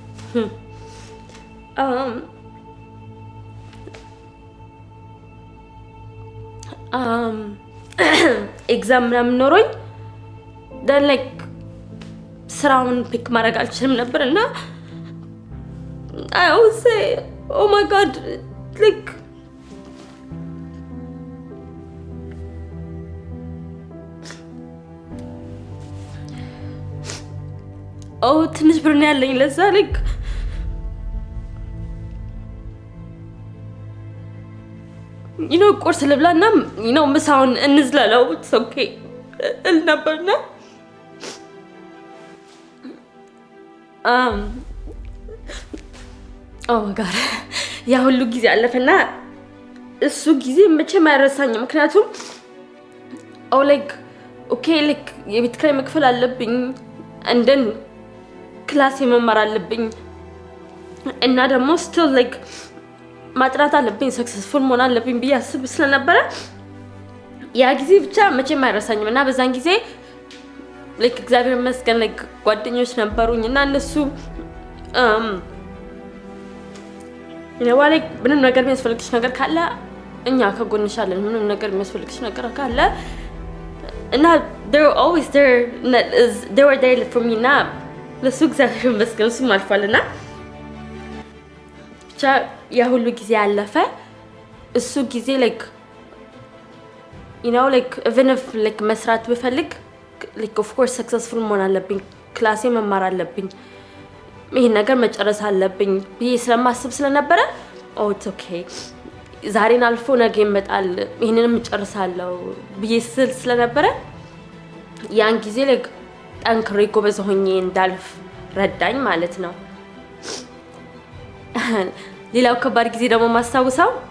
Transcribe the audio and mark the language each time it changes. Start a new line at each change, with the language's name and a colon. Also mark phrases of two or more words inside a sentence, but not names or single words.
Amharic: ኤግዛም ምናምን ኖሮኝ
English: then like
Amharic: ስራውን ፒክ ማድረግ አልችልም ነበር እና
English: I always say oh my god like
Amharic: ትንሽ ብር ነው ያለኝ ለዛ like ቁርስ ልብላና ምሳውን እንዝላለው
English: it's okay
Amharic: ነበርና
English: oh my god
Amharic: ያ ሁሉ ጊዜ አለፈና እሱ ጊዜ መቼም አይረሳኝም ምክንያቱም
English: like okay like
Amharic: የቤት ኪራይ መክፈል አለብኝ
English: and then
Amharic: ክላስ መማር አለብኝ እና ደግሞ
English: still like
Amharic: ማጥራት አለብኝ ሰክሰስፉል መሆን አለብኝ ቢያስብ ስለነበረ ያ ጊዜ ብቻ መቼም አይረሳኝም እና በዛን ጊዜ like እግዚአብሔር ይመስገን like ጓደኞች ነበሩኝ እና እነሱ like ምንም ነገር የሚያስፈልግሽ ነገር ካለ እኛ ከጎንሽ አለን ምንም ነገር የሚያስፈልግሽ ነገር ካለ እና
English: they were always there they were there for me now
Amharic: ለሱ እግዚአብሔር ይመስገን እሱ ማልፋልና ብቻ ያ ሁሉ ጊዜ አለፈ እሱ ጊዜ
English: like like even if like
Amharic: መስራት ብፈልግ
English: like of course successful
Amharic: መሆን አለብኝ ክላሴ መማር አለብኝ ይሄን ነገር መጨረስ አለብኝ ብዬ ስለማስብ ስለነበረ
English: it's okay
Amharic: ዛሬን አልፎ ነገ ይመጣል ይሄንንም እጨርሳለሁ ብዬ ስለነበረ ያን ጊዜ like ጠንክሬ ጎበዝ ሆኜ እንዳልፍ ረዳኝ ማለት ነው ሌላው ከባድ ጊዜ ደግሞ ማስታወሰው